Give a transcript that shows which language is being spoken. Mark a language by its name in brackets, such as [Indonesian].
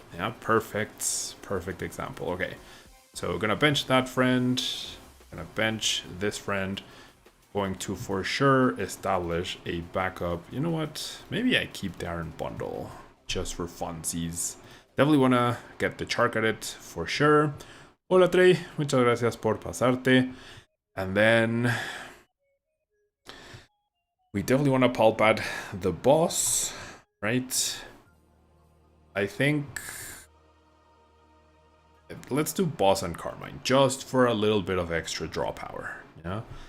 [English] Yeah, perfect example. Okay, so gonna bench that friend, gonna bench this friend. Going to for sure establish a backup. You know what? Maybe I keep the Iron Bundle just for funsies. Definitely want to get the Chark at it for sure. [Spanish] Hola Trey, muchas gracias por pasarte. [English] And then we definitely want to pulp at the boss, right? I think let's do Boss and Carmine, just for a little bit of extra draw power, yeah?